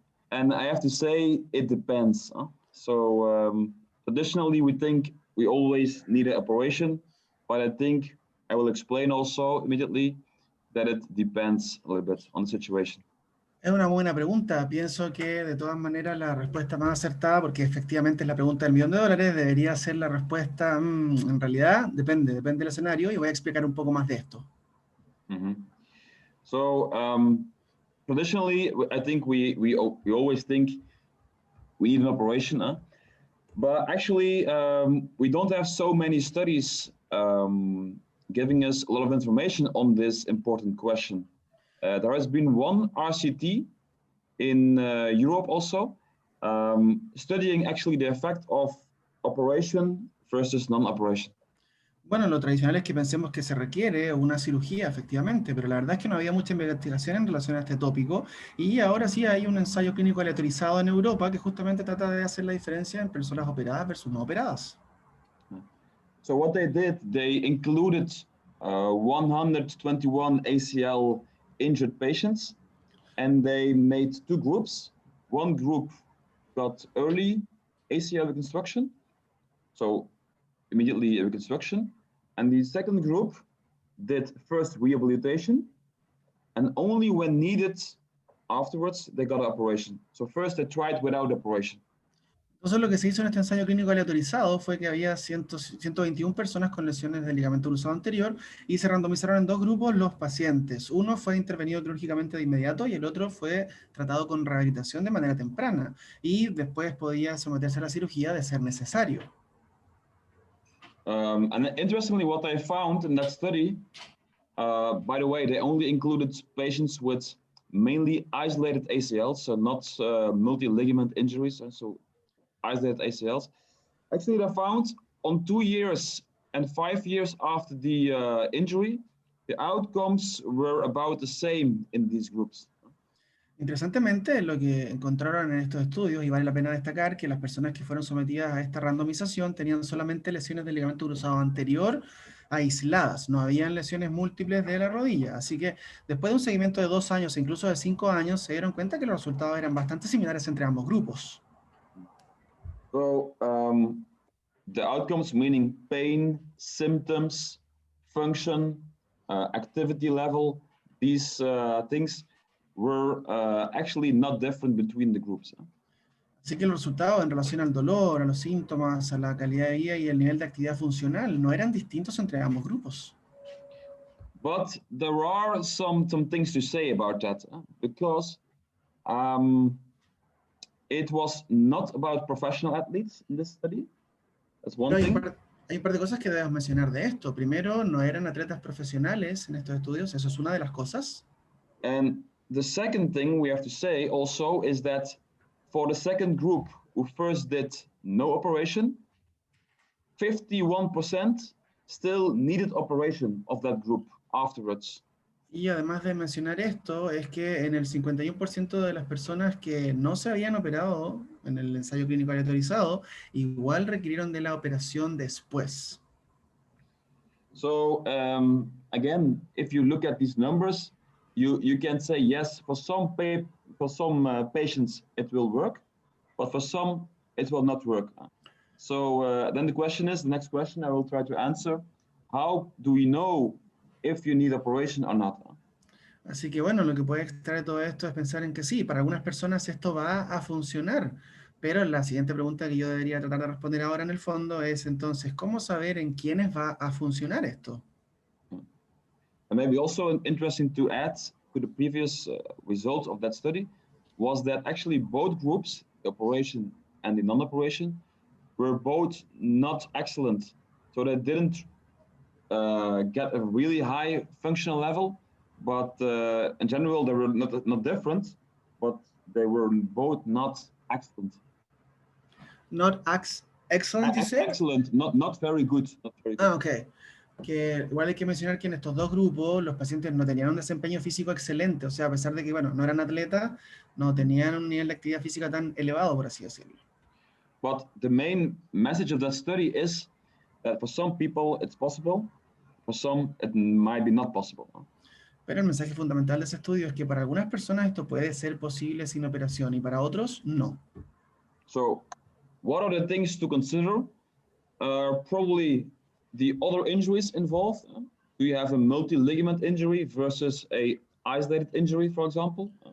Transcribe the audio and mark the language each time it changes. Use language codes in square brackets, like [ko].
[en] And I have to say, it depends. Huh? So traditionally, we think we always need an operation, but I think I will explain also immediately that it depends a little bit on the situation. [es] Es una buena pregunta. Pienso que de todas maneras la respuesta más acertada, porque efectivamente es la pregunta del $1 millón, debería ser la respuesta, en realidad depende del escenario, y voy a explicar un poco más de esto. Mm-hmm. [en] So traditionally, I think we always think we need an operation. But actually, we don't have so many studies giving us a lot of information on this important question. There has been one RCT in Europe also, studying actually the effect of operation versus non-operation. [es] Bueno, lo tradicional es que pensemos que se requiere una cirugía, efectivamente, pero la verdad es que no había mucha investigación en relación a este tópico y ahora sí hay un ensayo clínico aleatorizado en Europa que justamente trata de hacer la diferencia en personas operadas versus no operadas. [en] So what they did, they included 121 ACL injured patients, and they made two groups. One group got early ACL reconstruction, so immediately a reconstruction, and the second group did first rehabilitation, and only when needed afterwards they got an operation. So first they tried without operation. [es] Entonces lo que se hizo en este ensayo clínico aleatorizado fue que había 121 personas con lesiones del ligamento cruzado anterior y se randomizaron en dos grupos los pacientes. Uno fue intervenido quirúrgicamente de inmediato y el otro fue tratado con rehabilitación de manera temprana y después podía someterse a la cirugía de ser necesario. [en] And interestingly, what I found in that study, by the way, they only included patients with mainly isolated ACLs, so not multi-ligament injuries, so isolated ACLs. Actually, they found on 2 years and 5 years after the injury, the outcomes were about the same in these groups. [es] Interesantemente, lo que encontraron en estos estudios, y vale la pena destacar que las personas que fueron sometidas a esta randomización tenían solamente lesiones del ligamento cruzado anterior aisladas, no habían lesiones múltiples de la rodilla. Así que después de un seguimiento de 2 años e incluso de 5 años, se dieron cuenta que los resultados eran bastante similares entre ambos grupos. [en] So the outcomes, meaning pain, symptoms, function, activity level, these things were actually not different between the groups. [es] Así que los resultados en relación al dolor, a los síntomas, a la calidad de vida y el nivel de actividad funcional no eran distintos entre ambos grupos. [en] But there are some things to say about that, because it was not about professional athletes in this study. That's one thing. [es] Hay un par de cosas que debemos mencionar de esto. Primero, no eran atletas profesionales en estos estudios, eso es una de las cosas. [en] And the second thing we have to say also is that for the second group who first did no operation, 51% still needed operation of that group afterwards. [es] Y además de mencionar esto, es que en el 51% de las personas que no se habían operado en el ensayo clínico aleatorizado, igual requirieron de la operación después. [en] So again, if you look at these numbers, you can say yes, for some patients it will work, but for some it will not work. So then the next question I will try to answer, how do we know if you need operation or not? [es] Así que bueno, lo que puede extraer de todo esto es pensar en que sí, para algunas personas esto va a funcionar, pero la siguiente pregunta que yo debería tratar de responder ahora en el fondo es entonces, ¿cómo saber en quiénes va a funcionar esto? [en] And maybe also interesting to add to the previous results of that study was that actually both groups, the operation and the non-operation, were both not excellent. So they didn't get a really high functional level, but in general they were not different, but they were both not excellent. Not excellent, you say? Excellent, not very good. Not very good. Ah, ok. [es] Que igual hay que mencionar que en estos dos grupos los pacientes no tenían un desempeño físico excelente, o sea, a pesar de que, bueno, no eran atletas, no tenían un nivel de actividad física tan elevado, por así decirlo. [en] But the main message of that study is that for some people it's possible, for some it might be not possible. [es] Pero el mensaje fundamental de ese estudio es que para algunas personas esto puede ser posible sin operación y para otros no. [en] So, what are the things to consider? Probably the other injuries involved. Do you have a multi-ligament injury versus a isolated injury, for example?